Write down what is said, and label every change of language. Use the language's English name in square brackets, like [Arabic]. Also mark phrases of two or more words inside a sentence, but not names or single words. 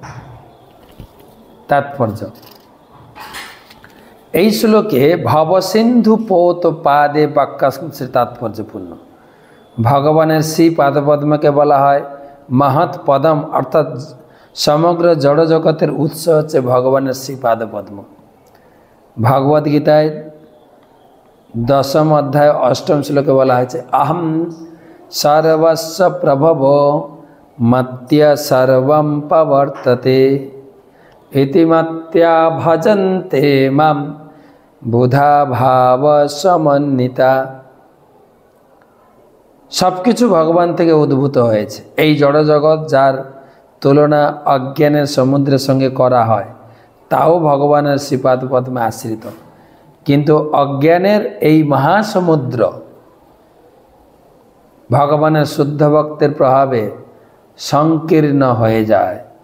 [Bangla] তাৎপর্য এই শ্লোকে ভবসিন্ধু পৌত পাদে বাক্যাংশে তাৎপর্যপূর্ণ। ভগবানের শ্রী পাদপদ্মকে বলা হয় মহৎ পদম, অর্থাৎ সমগ্র জড় জগতের উৎস হচ্ছে ভগবানের শ্রী পাদপদ্ম। ভগবদ গীতায় 10ম অধ্যায় 8ম শ্লোকে বলা হয়েছে [Sanskrit] অহম সর্বস্ব প্রভব মত্য সর্বম প্রবর্ততে ইতি মত্য়া ভজন্তে মাম বুধা ভাব সমন্বিতা। [Bangla] সব কিছু ভগবান থেকে উদ্ভূত হয়েছে। এই জড়জগৎ যার তুলনা অজ্ঞানের সমুদ্রের সঙ্গে করা হয় তাও ভগবানের শ্রীপাদ পদ্মে আশ্রিত, কিন্তু অজ্ঞানের এই মহাসমুদ্র ভগবানের শুদ্ধ ভক্তের প্রভাবে সংকীর্ণ হয়ে যায়।